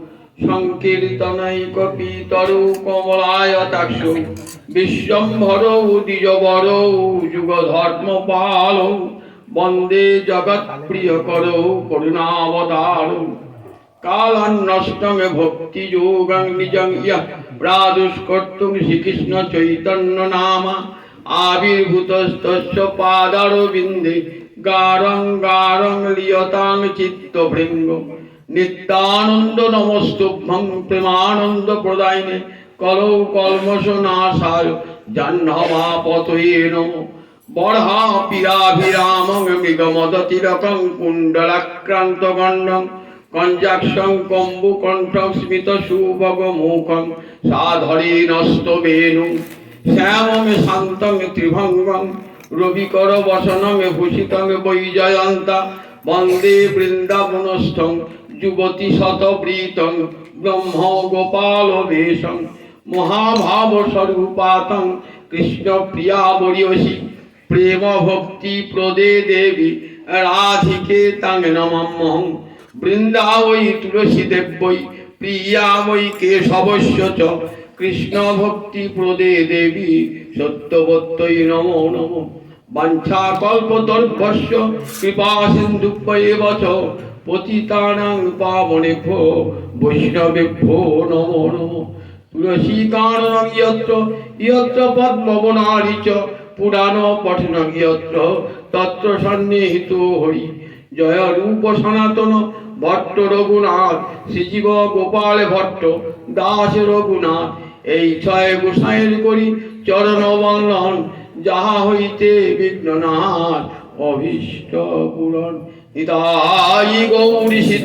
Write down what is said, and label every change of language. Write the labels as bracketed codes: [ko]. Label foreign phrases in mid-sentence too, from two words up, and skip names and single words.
[sa] সংকীর্তনৈকপিতরৌ কমলায়তাক্ষৌ বিশ্বম্ভরৌ দ্বিজবরৌ যুগধর্মপালৌ বন্দে জগৎপ্রিয়করৌ করুণাবতারৌ কালান্নষ্টং ভক্তিযোগং নিজং ইয়ঃ প্রাদুষ্কর্তুং শ্রীকৃষ্ণ চৈতন্য নামা আবির্ভূতস্তস্য পাদারবিন্দে গারং গারং লিয়তাং চিত্তভৃঙ্গ নিত্যানন্দ নমস্তুভ্যং প্রেমানন্দ প্রদায়িনে কলৌ কল্মষ নাশায় জাহ্নবাপতয়ে নমঃ বর্হা পিরাভিরামং মৃগমদতিলকং কুণ্ডলাক্রান্ত গণ্ডং কঞ্জাক্ষং কম্বুকণ্ঠং স্মিত সুভগ মুখং সাধরেণস্তবেণুং শ্যামং শান্তং ত্রিভঙ্গং রবিকর বসনং ভূষিতং বৈজয়ন্তা বন্দে বৃন্দাবনস্থং যুবতী শতবৃতং ব্রহ্ম গোপাল বেশং মহাভাব স্বরূপাতং কৃষ্ণ প্রিয়া বরিয়সী প্রেম ভক্তি প্রদে দেবী রাধিকে তাং নমাম্যহং বৃন্দাবৈ তুলসী দেব্যৈ প্রিয়া বৈ কেশবস্য চ কৃষ্ণ ভক্তি প্রদে দেবী সত্যবত্যৈ নমো নমঃ বাঞ্ছা কল্পতর্ভস্য কৃপা সিন্ধুভ্যেব চ পতিতানাং পাবনেভ্যো বৈষ্ণবেভ্যো নমো নমঃ তুলসী কাননং যত্র যত্র পদ্মবনানি চ পুরাণ পঠনং যত্র তত্র সন্নিহিতো হরি জয় রূপ সনাতন ভট্ট রঘুনাথ শ্রীজীব গোপাল ভট্ট দাস রঘুনাথ [bn] এই ছয় গোসাইয়ের করি চরণ বন্দন যাহা হইতে বিঘ্ননাশ অভীষ্ট পূরণ [sa] নিতাই গৌরী